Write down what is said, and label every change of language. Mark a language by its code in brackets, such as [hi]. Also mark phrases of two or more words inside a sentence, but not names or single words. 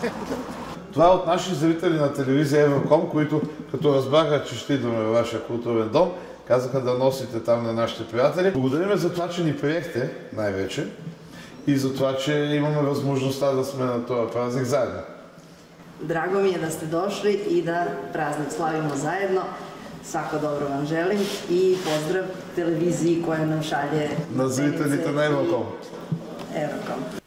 [bg] Това е от наши зрители на телевизия Евроком, които като разбраха, че ще идваме във вашия културен дом, казаха да носите там на нашите приятели. Благодарим за това, че ни приехте най-вече и за това, че имаме възможността да сме на този празник заедно. [sr] Drago mi je da ste došli i da praznik slavimo zajedno. Svako dobro vam želim i pozdrav televiziji koja nam šalje [bg] на зрителите на Евроком. Евроком.